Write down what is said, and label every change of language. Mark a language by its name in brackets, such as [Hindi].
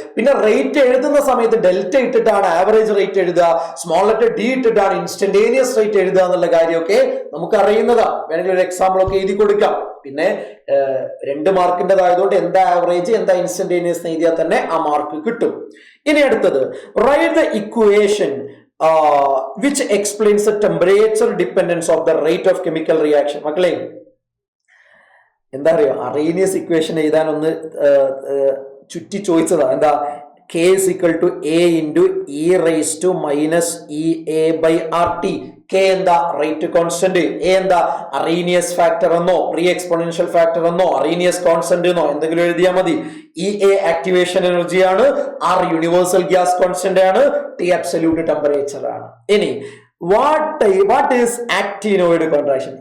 [Malayalam] പിന്നെ റേറ്റ് എഴുതുന്ന സമയത്ത് ഡെൽറ്റ ഇട്ടിട്ടാണ് ആവറേജ് റേറ്റ് എഴുതുക, സ്മോൾ ലെറ്റർ D ഇട്ടിട്ടാണ് ഇൻസ്റ്റന്റേനിയസ് റേറ്റ് എഴുതുക എന്നുള്ള കാര്യമൊക്കെ നമുക്ക് അറിയുന്നതാ. വേണമെങ്കിൽ ഒരു എക്സാമ്പിൾ ഒക്കെ എഴുതി കൊടുക്കാം. പിന്നെ 2 മാർക്കിൻ്റെതായതുകൊണ്ട് എന്താ ആവറേജ് എന്താ ഇൻസ്റ്റന്റേനിയസ് എഴുതിയാൽ തന്നെ ആ മാർക്ക് കിട്ടും. ഇനി അടുത്തത് [English] Write the equation which explains the temperature dependence of the rate of chemical reaction. [Malayalam] മക്കളെ എന്താ അറിയോ, അറേനിയസ് ഇക്വേഷൻ എഴുതാൻ ഒന്ന് ചുറ്റി ചോദിച്ചതാ. എന്താ [English] K is equal to A into E raised to minus EA by RT. [Malayalam] K എന്താ റേറ്റ് കോൺസ്റ്റന്റ്, A എന്താ അറേനിയസ് ഫാക്ടർ എന്നോ പ്രീ എക്സ്പോണൻഷ്യൽ ഫാക്ടർ എന്നോ അറേനിയസ് കോൺസ്റ്റന്റ് എന്നോ എന്തെങ്കിലും എഴുതിയാൽ മതി. EA ആക്ടിവേഷൻ എനർജി ആണ്, R യൂണിവേഴ്സൽ ഗ്യാസ് കോൺസ്റ്റന്റ് ആണ്, T അബ്സല്യൂട്ട് ടെമ്പറേച്ചർ ആണ്. ഇനി [English] What is actinoid contraction?